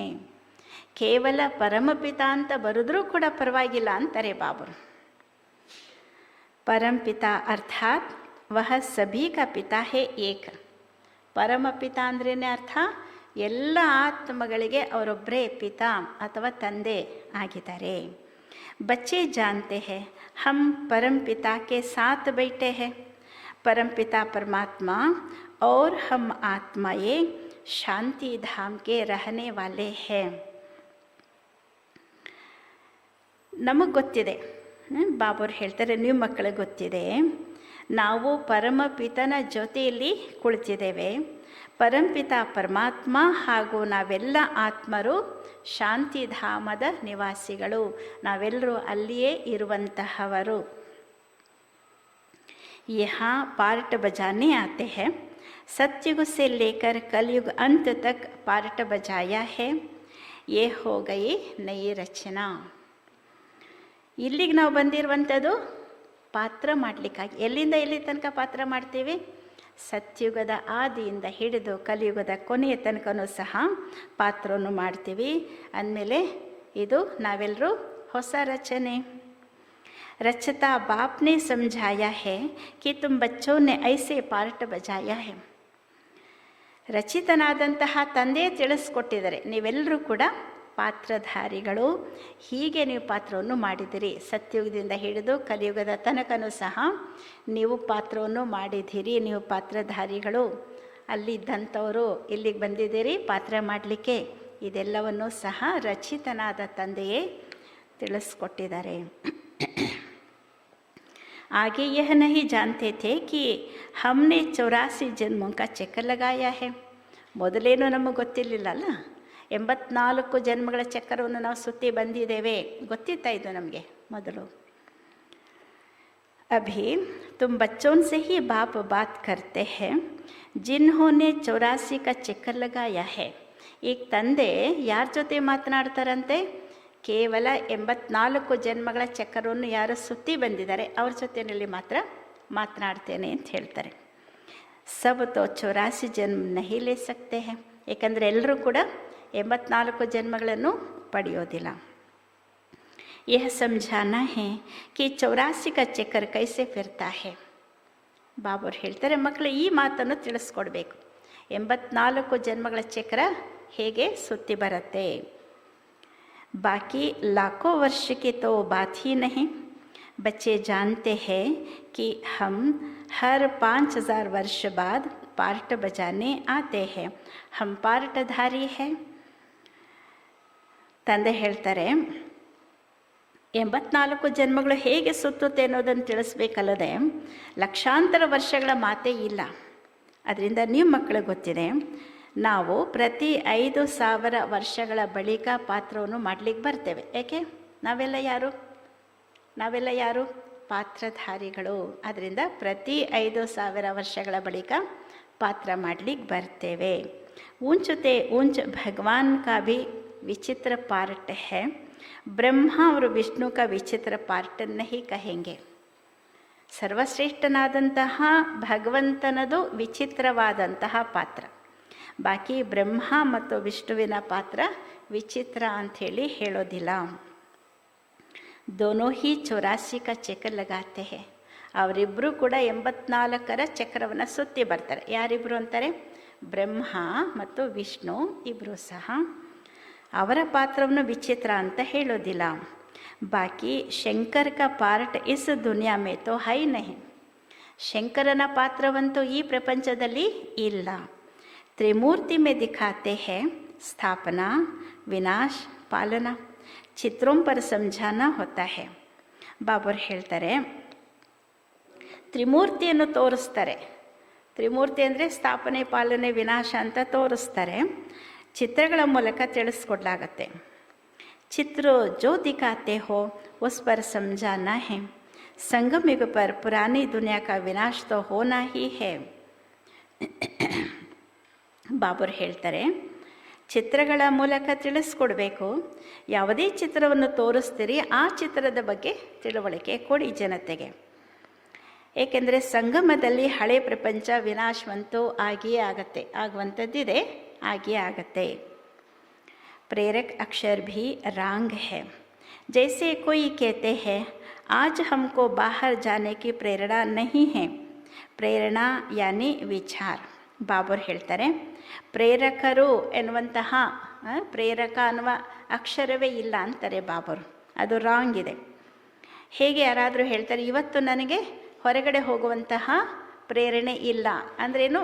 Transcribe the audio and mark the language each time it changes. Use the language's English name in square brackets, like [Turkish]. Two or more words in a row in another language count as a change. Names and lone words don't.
[Kannada] ಕೇವಲ ಪರಮಪಿತ ಅಂತ ಬರೆದ್ರೂ ಕೂಡ ಪರವಾಗಿಲ್ಲ ಅಂತಾರೆ ಬಾಬರು. [Hindi] परमपिता अर्थात् वह सभी का पिता है एक. [Kannada] ಪರಮಪಿತ ಅಂದ್ರೇನೆ ಅರ್ಥ ಎಲ್ಲ ಆತ್ಮಗಳಿಗೆ ಅವರೊಬ್ಬರೇ ಪಿತಾ ಅಥವಾ ತಂದೆ ಆಗಿದ್ದಾರೆ. [Hindi] बच्चे जानते हैं हम परम पिता के साथ बैठे हैं. परम पिता परमात्मा और हम आत्माएं शांति धाम के रहने वाले हैं. [Kannada] ನಮಗೆ ಗೊತ್ತಿದೆ, ಬಾಬರು ಹೇಳ್ತಾರೆ, ನೀವು ಮಕ್ಕಳಿಗೆ ಗೊತ್ತಿದೆ, ನಾವು ಪರಮಪಿತನ ಜೊತೆಯಲ್ಲಿ ಕುಳಿತಿದ್ದೇವೆ. ಪರಂಪಿತ ಪರಮಾತ್ಮ ಹಾಗೂ ನಾವೆಲ್ಲ ಆತ್ಮರು ಶಾಂತಿಧಾಮದ ನಿವಾಸಿಗಳು. ನಾವೆಲ್ಲರೂ ಅಲ್ಲಿಯೇ ಇರುವಂತಹವರು. [Hindi] यहाँ पार्ट बजाने आते हैं. सतयुग से लेकर कलयुग अंत तक पार्ट बजाया है. ये हो गई नई रचना. [Kannada] ಇಲ್ಲಿಗೆ ನಾವು ಬಂದಿರುವಂಥದ್ದು ಪಾತ್ರ ಮಾಡಲಿಕ್ಕಾಗಿ. ಎಲ್ಲಿಂದ ಎಲ್ಲಿ ತನಕ ಪಾತ್ರ ಮಾಡ್ತೀವಿ? ಸತ್ಯುಗದ ಆದಿಯಿಂದ ಹಿಡಿದು ಕಲಿಯುಗದ ಕೊನೆಯ ತನಕನೂ ಸಹ ಪಾತ್ರವನ್ನು ಮಾಡ್ತೀವಿ. ಅಂದಮೇಲೆ ಇದು ನಾವೆಲ್ಲರೂ ಹೊಸ ರಚನೆ. [Hindi] रचता बाप ने समझाया है कि तुम बच्चों ने ऐसे पार्ट बजाया है. [Kannada] ರಚಿತನಾದಂತಹ ತಂದೆ ತಿಳಿಸ್ಕೊಟ್ಟಿದ್ದಾರೆ, ನೀವೆಲ್ಲರೂ ಕೂಡ ಪಾತ್ರಧಾರಿಗಳು, ಹೀಗೆ ನೀವು ಪಾತ್ರವನ್ನು ಮಾಡಿದಿರಿ. ಸತ್ಯುಗದಿಂದ ಹಿಡಿದು ಕಲಿಯುಗದ ತನಕನೂ ಸಹ ನೀವು ಪಾತ್ರವನ್ನು ಮಾಡಿದ್ದೀರಿ, ನೀವು ಪಾತ್ರಧಾರಿಗಳು. ಅಲ್ಲಿದ್ದಂಥವರು ಇಲ್ಲಿಗೆ ಬಂದಿದ್ದೀರಿ ಪಾತ್ರ ಮಾಡಲಿಕ್ಕೆ. ಇದೆಲ್ಲವನ್ನೂ ಸಹ ರಚಿತನಾದ ತಂದೆಯೇ ತಿಳಿಸ್ಕೊಟ್ಟಿದ್ದಾರೆ. [Hindi] आगे यह नहीं जानते थे कि हमने 84 जन्मों का चक्कर लगाया है. [Kannada] ಮೊದಲೇನು ನಮಗೆ ಗೊತ್ತಿರಲಿಲ್ಲಲ್ಲ, 84 ಜನ್ಮಗಳ ಚಕ್ರವನ್ನು ನಾವು ಸುತ್ತಿ ಬಂದಿದ್ದೇವೆ. ಗೊತ್ತಿತ್ತಾ ಇದು ನಮಗೆ ಮೊದಲು. [Hindi] अभी तुम बच्चों से ही बाप बात करते हैं जिन्होंने 84 का चक्कर लगाया है. [Kannada] ಈಗ ತಂದೆ ಯಾರ ಜೊತೆ ಮಾತನಾಡ್ತಾರಂತೆ? ಕೇವಲ 84 ಜನ್ಮಗಳ ಚಕ್ರವನ್ನು ಯಾರು ಸುತ್ತಿ ಬಂದಿದ್ದಾರೆ ಅವ್ರ ಜೊತೆಯಲ್ಲಿ ಮಾತ್ರ ಮಾತನಾಡ್ತೇನೆ ಅಂತ ಹೇಳ್ತಾರೆ. [Hindi] सब तो 84 जन्म नहीं ले सकते हैं. [Kannada] ಏಕೆಂದರೆ ಎಲ್ಲರೂ ಕೂಡ 84 ಜನ್ಮಗಳನ್ನು ಪಡೆಯೋದಿಲ್ಲ. [Hindi] यह समझाना है कि 84 का चक्कर कैसे फिरता है. [Kannada] ಬಾಬರು ಹೇಳ್ತಾರೆ, ಮಕ್ಕಳು ಈ ಮಾತನ್ನು ತಿಳಿಸ್ಕೊಡ್ಬೇಕು. 84 ಜನ್ಮಗಳ ಚಕ್ರ ಹೇಗೆ ಸುತ್ತಿ ಬರುತ್ತೆ. [Hindi] बाकी लाखों वर्ष की तो बात ही नहीं. बच्चे जानते हैं कि हम हर 5000 वर्ष बाद पार्ट बजाने आते हैं. हम पार्टधारी हैं. [Kannada] ತಂದೆ ಹೇಳ್ತಾರೆ, 84 ಜನ್ಮಗಳು ಹೇಗೆ ಸುತ್ತುತ್ತೆ ಅನ್ನೋದನ್ನು ತಿಳಿಸ್ಬೇಕಲ್ಲದೆ ಲಕ್ಷಾಂತರ ವರ್ಷಗಳ ಮಾತೇ ಇಲ್ಲ. ಅದರಿಂದ ನೀವು ಮಕ್ಕಳಿಗೆ ಗೊತ್ತಿದೆ, ನಾವು ಪ್ರತಿ 5000 ವರ್ಷಗಳ ಬಳಿಕ ಪಾತ್ರವನ್ನು ಮಾಡಲಿಕ್ಕೆ ಬರ್ತೇವೆ. ಏಕೆ? ನಾವೆಲ್ಲ ಯಾರು ಪಾತ್ರಧಾರಿಗಳು. ಅದರಿಂದ ಪ್ರತಿ 5000 ವರ್ಷಗಳ ಬಳಿಕ ಪಾತ್ರ ಮಾಡಲಿಕ್ಕೆ ಬರ್ತೇವೆ. [Hindi] ऊंचते ऊंच भगवान का भी विचित्र पार्ट है. ब्रह्मा और विष्णु का विचित्र पार्ट नहीं कहेंगे. [Kannada] ಸರ್ವಶ್ರೇಷ್ಠನಾದಂತಹ ಭಗವಂತನದು ವಿಚಿತ್ರವಾದಂತಹ ಪಾತ್ರ. ಬಾಕಿ ಬ್ರಹ್ಮ ಮತ್ತು ವಿಷ್ಣುವಿನ ಪಾತ್ರ ವಿಚಿತ್ರ ಅಂಥೇಳಿ ಹೇಳೋದಿಲ್ಲ. [Hindi] दोनों ही 84 का चक्कर लगाते हैं. [Kannada] ಅವರಿಬ್ಬರು ಕೂಡ 84ರ ಚಕ್ರವನ್ನು ಸುತ್ತಿ ಬರ್ತಾರೆ. ಯಾರಿಬ್ಬರು ಅಂತಾರೆ? ಬ್ರಹ್ಮ ಮತ್ತು ವಿಷ್ಣು ಇಬ್ಬರು ಸಹ. ಅವರ ಪಾತ್ರವನ್ನು ವಿಚಿತ್ರ ಅಂತ ಹೇಳೋದಿಲ್ಲ. [Hindi] बाकी शंकर का पार्ट इस दुनिया में तो है नहीं. [Kannada] ಶಂಕರನ ಪಾತ್ರವಂತೂ ಈ ಪ್ರಪಂಚದಲ್ಲಿ ಇಲ್ಲ. [Hindi] त्रिमूर्ति में दिखाते हैं स्थापना, विनाश, पालना. चित्रों पर समझाना होता है. [Kannada] ಬಾಬರು ಹೇಳ್ತಾರೆ, ತ್ರಿಮೂರ್ತಿಯನ್ನು ತೋರಿಸ್ತಾರೆ. ತ್ರಿಮೂರ್ತಿ ಅಂದರೆ ಸ್ಥಾಪನೆ, ಪಾಲನೆ, ವಿನಾಶ ಅಂತ ತೋರಿಸ್ತಾರೆ. ಚಿತ್ರಗಳ ಮೂಲಕ ತಿಳಿಸ್ಕೊಡ್ಲಾಗತ್ತೆ. [Hindi] चित्र जो दिखाते हो उस पर समझाना है. संगम युग पर पुरानी दुनिया का विनाश तो होना ही है. [Kannada] ಬಾಬರು ಹೇಳ್ತಾರೆ, ಚಿತ್ರಗಳ ಮೂಲಕ ತಿಳಿಸ್ಕೊಡ್ಬೇಕು. ಯಾವುದೇ ಚಿತ್ರವನ್ನು ತೋರಿಸ್ತೀರಿ ಆ ಚಿತ್ರದ ಬಗ್ಗೆ ತಿಳುವಳಿಕೆ ಕೊಡಿ ಜನತೆಗೆ. ಏಕೆಂದರೆ ಸಂಗಮದಲ್ಲಿ ಹಳೆ ಪ್ರಪಂಚ ವಿನಾಶವಂತೂ ಆಗಿಯೇ ಆಗತ್ತೆ, ಆಗುವಂಥದ್ದಿದೆ, ಆಗಿಯೇ ಆಗತ್ತೆ. [Hindi] प्रेरक अक्षर भी रांग है. जैसे कोई कहते हैं आज हमको बाहर जाने की प्रेरणा नहीं है. प्रेरणा यानी विचार. [Kannada] ಬಾಬರು ಹೇಳ್ತಾರೆ, ಪ್ರೇರಕರು ಎನ್ನುವಂತಹ ಪ್ರೇರಕ ಅನ್ನುವ ಅಕ್ಷರವೇ ಇಲ್ಲ ಅಂತಾರೆ ಬಾಬರು. ಅದು ರಾಂಗ್ ಇದೆ. ಹೇಗೆ ಯಾರಾದರೂ ಹೇಳ್ತಾರೆ, ಇವತ್ತು ನನಗೆ ಹೊರಗಡೆ ಹೋಗುವಂತಹ ಪ್ರೇರಣೆ ಇಲ್ಲ ಅಂದ್ರೇನು?